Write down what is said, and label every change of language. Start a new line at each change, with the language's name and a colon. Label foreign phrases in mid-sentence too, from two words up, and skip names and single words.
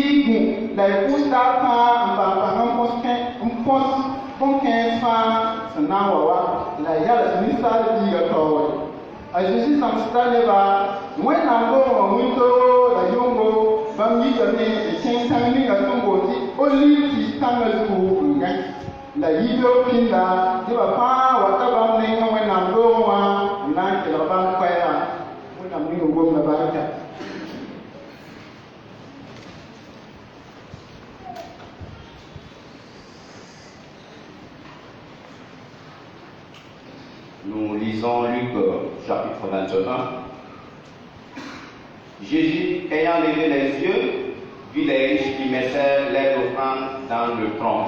Mossi: gũ la y pʋʋs taab fãa n pãng n põs bõn-kãens fãa sẽn na n wa wa la y yals ninsaal biiga taoore a Zeezi sãmsda neba wẽnnaam loogã wĩntoogo la yʋngo bãmb yikame n kẽng tãng ninga sẽn boond tɩ oliv tɩ tãngã zugu n gãe la yi-beoog pĩnda nebã fãa wata bãmb nenga wẽnnaam loogẽ wã n na n kelg bãmb koɛɛgã wẽnnaam ning n gomda barka.
French: Nous lisons Luc chapitre 21. Jésus, ayant levé les yeux, vit les riches qui mettaient leurs offrandes dans le tronc.